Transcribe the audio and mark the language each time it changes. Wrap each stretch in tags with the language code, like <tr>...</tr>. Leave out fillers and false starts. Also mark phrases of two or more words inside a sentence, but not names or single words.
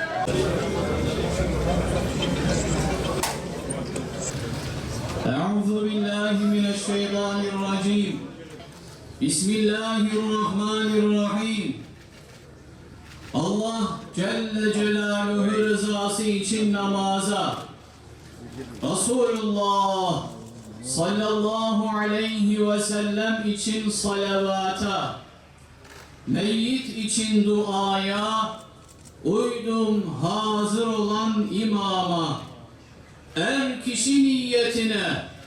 <ar>أعوذ بالله من الشيطان الرجيم. بسم الله الرحمن الرحيم.</ar> <tr>Allah</tr> <ar>جل جلاله</ar> <tr>rızası için namaza, Resulullah</tr> <ar>صلى الله عليه وسلم</ar> <tr>için salavata, meyyit için duaya, uydum hazır olan imama, er kişi niyetine.</tr>